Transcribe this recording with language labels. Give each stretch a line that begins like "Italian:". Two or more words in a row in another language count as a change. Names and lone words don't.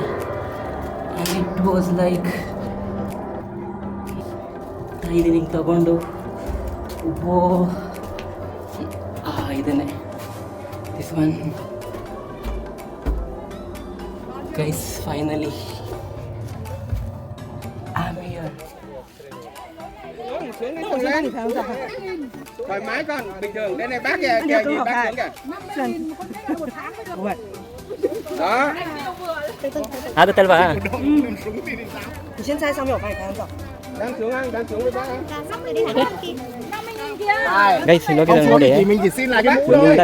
English: and it was like
Kannada: ಇದೀನಿ ಹಿಂಗೆ ತಗೊಂಡು ಇದನ್ನೇ
English: this one guys. finally I am here.
Vietnamese: Thoải mái con, bình thường. Đây này bác kìa, kìa, nhìn bác xuống kìa. Đó.
Kannada: ಆಗುತ್ತಲ್ವಾ?
Chinese: 你先在上面，我帮你拍张照。
Vietnamese: Đang xuống anh, đang xuống với bác anh.
Kannada: ಗೈಸ್ ಇಲ್ಲಿ ಹೋಗಿದ್ದಾರೆ ನೋಡಿ,
Vietnamese: Thì mình chỉ xin lại cái mũ thôi.